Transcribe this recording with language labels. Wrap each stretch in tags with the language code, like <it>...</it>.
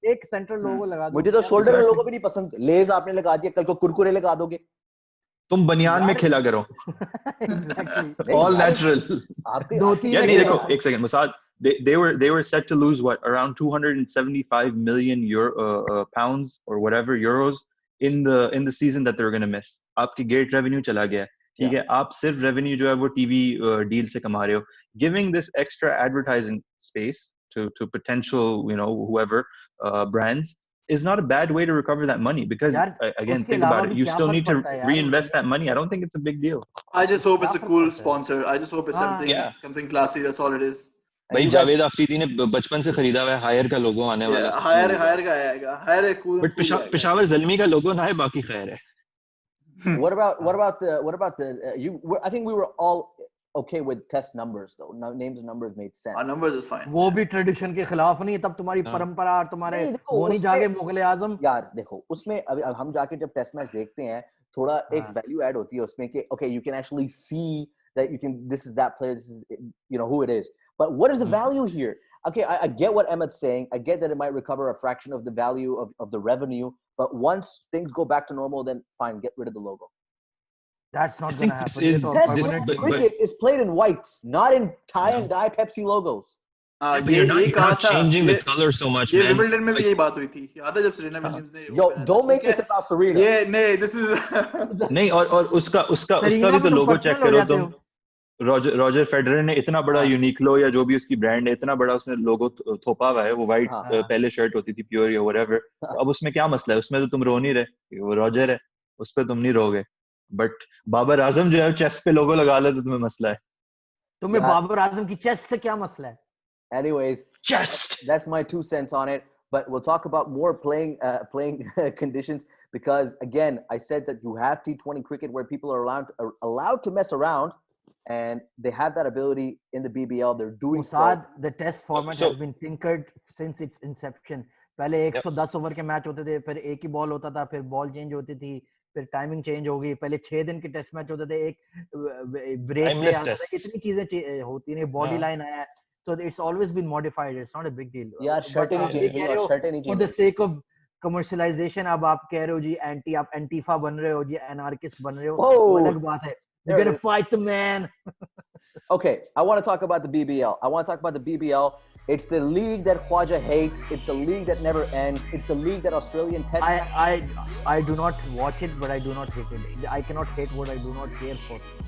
<hi>एक central logo लगा दो. मुझे तो shoulder logo भी नहीं पसंद. Lays आपने लगा दिया, कल को कुरकुरे लगा दोगे. तुम बनियान में खेला करो.</hi> <en>Exactly. All natural. Yeah,</en> <hi>नहीं देखो एक second Mossad.</hi> <en>They were set to lose what around 275 million pounds or whatever euros in the season that they were going to miss.</en> <hi>आपकी gate revenue चला गया. ठीक है आप सिर्फ revenue जो है वो TV deal से कमा रहे हो.</hi> <en>Giving this extra advertising space to potential whoever brands is not a bad way to recover that money because again think about it, you still need to reinvest that money. I don't think it's a big deal. I just hope it's a cool sponsor. I just hope it's something classy. That's all it is.</en> <hi>भाई जावेद आफरीदी ने बचपन से खरीदा हुआ है higher का लोगो आने वाला है हायर का आएगा हायर है cool बट पेशावर ज़ल्मी का लोगो ना है बाकी खैर है.</hi> <en>What about the you? I think we were all okay with test numbers though. Names and numbers made sense. Our numbers is fine.</en> <hi>वो भी ट्रेडिशन के खिलाफ नहीं तब तुम्हारी परंपरा और तुम्हारे वो नहीं जाके मुगल आजम यार देखो उसमें अब हम जाके जब टेस्ट मैच देखते हैं थोड़ा एक वैल्यू ऐड होती है उसमें कि</hi> <en>okay you can actually see that this is that player, this is who it is. But what is the value here? Okay, I get what Emmett's saying. I get that it might recover a fraction of the value of the revenue. But once things go back to normal, then fine, get rid of the logo. That's not going to happen. Cricket is played in whites, not in tie and dye Pepsi logos. But you're not changing the color so much, man.</en> <hi>Wimbledon में भी यही बात हुई थी. याद है जब Serena Williams ने</hi> <en>Yo, don't make this about Serena. Yeah, नहीं, this is</en> <hi>नहीं और उसका भी तो logo check करो तुम. रॉजर फेडरर ने इतना बड़ा यूनिक्लो या जो भी उसकी ब्रांड है इतना बड़ा उसने लोगो थोपा हुआ है वो वाइट पहले शर्ट होती थी प्योर या व्हाटएवर. अब उसमें क्या मसला है उसमें तो तुम रो नहीं रहे वो रॉजर है उस पे तुम नहीं रोगे. बट बाबर आजम जो है चेस्ट पे लोगो लगा ले तो तुम्हें मसला है. तुम्हें बाबर आजम की चेस्ट से क्या मसला है?</hi> <en>Anyways, that's my 2 cents on it. But we'll talk about more playing conditions because again, I said that you have T20 cricket where people are allowed to mess around. And they have that ability in the BBL. They're doing the test format has been tinkered since its inception.</en> <hi>पहले 110 over के match होते थे फिर एक ही ball होता था फिर ball change होती थी फिर टाइमिंग चेंज हो गई पहले 6 दिन के टेस्ट मैच होते थे एक ब्रेक इतनी चीजें होती नहीं बॉडी लाइन आया</hi> <en>so it's always been modified. It's not a big deal. Yeah, for the sake of commercialization</en> <hi>अब आप कह रहे हो जी आप एंटीफा बन रहे हो जी एनार्किस्ट बन रहे हो वो अलग बात है.</hi> <en>You're going to fight the man. Okay, I want to talk about the BBL. It's the league that Khwaja hates. It's the league that never ends. It's the league that Australian test. I do not watch it, but I do not hate it. I cannot hate what I do not care for.</en>